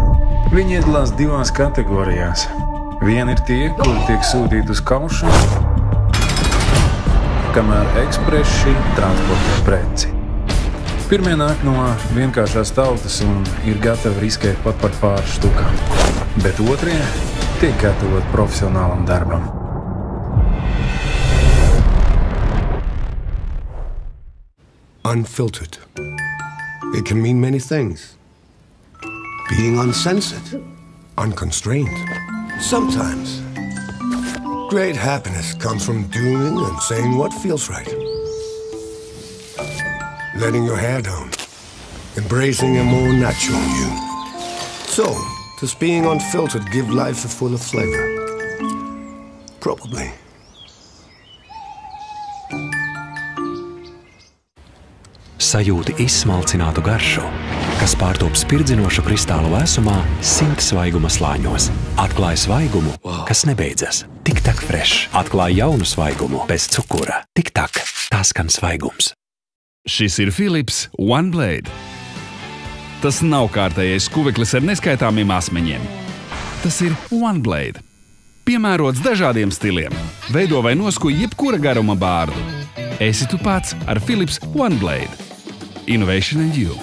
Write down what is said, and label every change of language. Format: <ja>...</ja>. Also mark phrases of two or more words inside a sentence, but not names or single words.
<lv>Viņi iedalās divās kategorijās. Viena ir tie, kuri tiek sūtīti uz kaušu, kamēr ekspreši transportē preci. Pirmie nāk no vienkāršās tautas un ir gatavi riskēt pat par pāris štukām. Bet otrie tiek gatavot profesionālam darbam.</lv> <en>Unfiltered. It can mean many things. Being uncensored, unconstrained. Sometimes, great happiness comes from doing and saying what feels right. Letting your hair down, embracing a more natural you. So, does being unfiltered give life a fuller flavor? Probably.</en> <lv>Sajūti izsmalcinātu garšu, kas pārtop spirdzinošu kristālu vēsumā 100 svaiguma slāņos. Atklāj svaigumu, kas nebeidzas. Tik tak fresh. Atklāj jaunu svaigumu bez cukura. Tik tak. Tā skan svaigums. Šis ir Philips One Blade. Tas nav kārtējais skuveklis ar neskaitāmiem asmeņiem. Tas ir One Blade. Piemērots dažādiem stiliem. Veido vai noskuj jebkura garuma bārdu. Esi tu pats ar Philips One Blade.</lv> <en>Innovation and you.</en>